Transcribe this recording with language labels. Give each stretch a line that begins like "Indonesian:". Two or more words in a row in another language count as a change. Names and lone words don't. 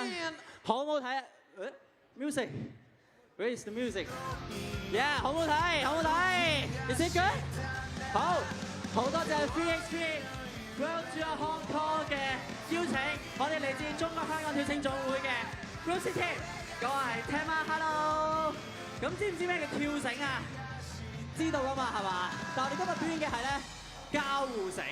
Cantonese: 好唔好睇啊
English: ？Music，Where is the music？Yeah，
Cantonese: 好唔好睇？好唔好睇 ？
English: Is it good？
Cantonese: 好，好多謝 3x3 World Tour Hong Kong 嘅邀請，我哋嚟自中國香港跳繩總會嘅 Rosie Team， 各位聽嗎 ？Hello， 咁知唔知咩叫跳繩啊？知道㗎嘛係嘛？但係我哋今日表演嘅係咧交互繩。